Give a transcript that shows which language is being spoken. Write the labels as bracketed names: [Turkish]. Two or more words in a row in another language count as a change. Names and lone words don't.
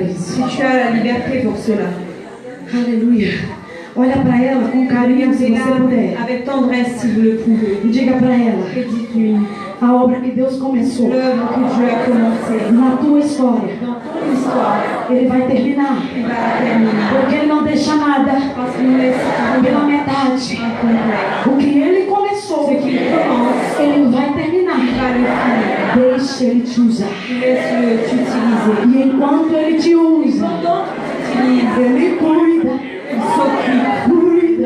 [French] Si tu as la liberté pour cela, [Portuguese] Aleluia. Olha para ela com carinho, se você puder. [French] avec tendresse si vous le pouvez, [Portuguese] E diga para ela [French] et dites-lui [Portuguese] a obra que Deus começou [French] l'œuvre que Dieu a commencée [Portuguese] na tua história. [French] dans ton histoire, [Portuguese] Ele vai terminar. [French] il va la terminer. [Portuguese] Porque Ele não deixa nada [French] Parce qu'il ne laisse [Portuguese] pela [French] rien [Portuguese] metade. [French] incomplet. [Portuguese] O que Ele começou, [French] Ce qu'il commence, [Portuguese] Ele vai terminar. [French] il va le finir. [Portuguese] Deixa Ele te usar. [French] Laisse-le t'utiliser. [Portuguese] E enquanto Ele te usa, [French] Pendant que tu utilises, [Portuguese] Ele cuida. [French] il s'occupe. [Portuguese] Cuida.